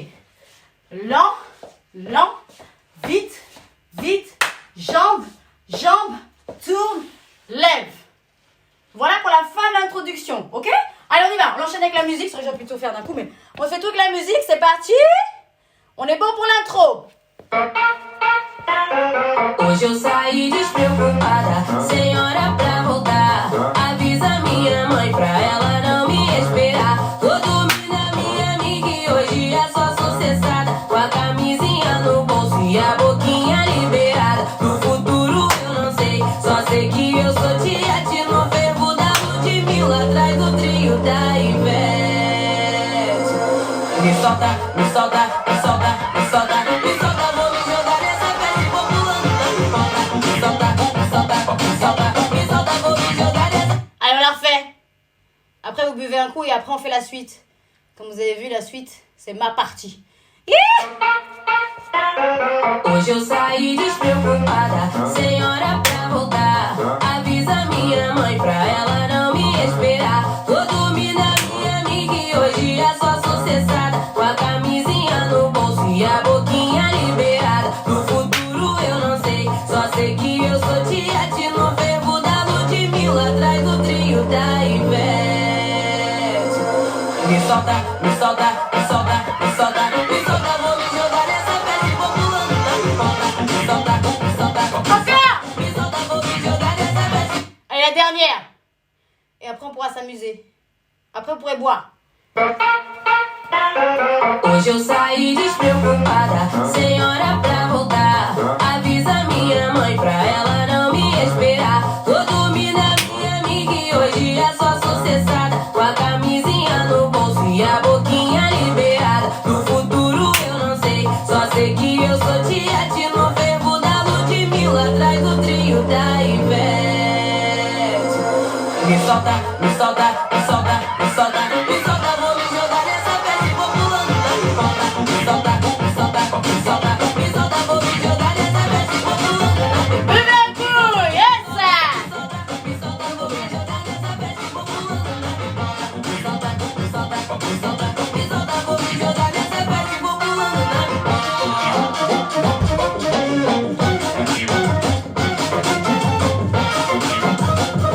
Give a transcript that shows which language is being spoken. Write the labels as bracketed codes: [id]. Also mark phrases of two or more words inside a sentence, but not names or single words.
[fr] Lent, vite, jambe, tourne, lève. Voilà pour la fin de l'introduction, ok? Allez, on y va, on enchaîne avec la musique, ça je vais plutôt faire d'un coup, mais on fait tout avec la musique, c'est parti! On est bon pour l'intro! [pt] Hoje eu saí despreocupada, sem hora pra voltar. Avisa minha mãe pra ela não me esperar. Tô dormindo a minha amiga e hoje é só sucessada. Com a camisinha no bolso e a boquinha liberada. No futuro eu não sei, só sei que eu sou tiete no fervo da Ludmilla, atrás do trio da Ivete. Me solta, me solta, me solta, me solta, me solta, vou me jogar nessa festa e vou pulando na porta. Me solta, me solta, me solta, me solta, vou me jogar nessa. [fr] Allez, on la refait. Après, vous buvez un coup et après, on fait la suite. Comme vous avez vu, la suite, c'est ma partie. [pt] Hoje eu saí despreocupada, sem hora pra voltar. Avisa minha mãe pra ela não me esperar. Tô dormindo a minha amiga e hoje é só sucessada. Com a camisinha no bolso e a boquinha liberada. No futuro eu não sei, só sei que eu sou tiete no fervo da Ludmilla, atrás do trio da Ivete. Me solta, me solta, me solta, me solta, me solta, vou me jogar nessa festa e vou pulando na porta. Me solta, me solta, me solta, vou me jogar nessa festa. [fr] Allez, la dernière. Et après, on pourra s'amuser. Après, vous pourrez boire. [pt] Hoje eu saí despreocupada, sem hora pra voltar. Avisa minha mãe pra ela não me esperar. Tô dormindo a minha amiga e hoje é só sucessada. Com a camisinha no bolso e a boquinha liberada. No futuro eu não sei, só sei que eu sou tiete no fervo da Ludmilla, atrás do trio da Ivete. Me solta, me solta, me solta, me solta, me solta, vou me jogar nessa festa e vou pulando na porta. Me solta, me solta, me solta, me solta, vou me jogar nessa festa e vou pulando na porta. [fr] Buvez un coup, yes! [pt] Me solta, vou me jogar nessa festa e vou pulando na porta. Me solta, me solta, me solta, me solta, vou me jogar nessa festa e vou pulando na porta.